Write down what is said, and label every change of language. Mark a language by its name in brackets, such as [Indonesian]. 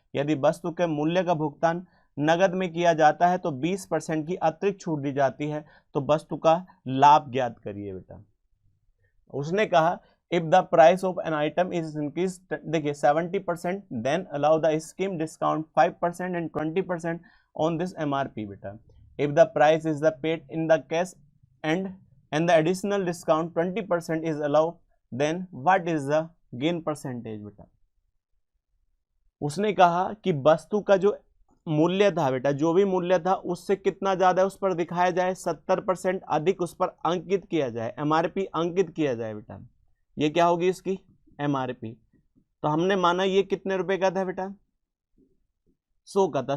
[Hindi] यदि वस्तु के मूल्य का भुगतान नगद में किया जाता है तो 20% की अतिरिक्त छूट दी जाती है। तो वस्तु का लाभ ज्ञात करिए बेटा। उसने कहा [English] If the price of an item is increase, देखिए 70%, then allow the scheme discount 5% and 20% on this MRP बेटा। If the price is the paid in the cash and the additional discount 20% is allowed, then what is the gain percentage बेटा? [Hindi] उसने कहा कि वस्तु का जो मूल्य था बेटा, जो भी मूल्य था उससे कितना ज्यादा उस पर दिखाया जाए, 70% अधिक उस पर अंकित किया जाए, एमआरपी अंकित किया जाए बेटा। ये क्या होगी इसकी? एमआरपी। तो हमने माना ये कितने रुपए का था बेटा? 100 का था।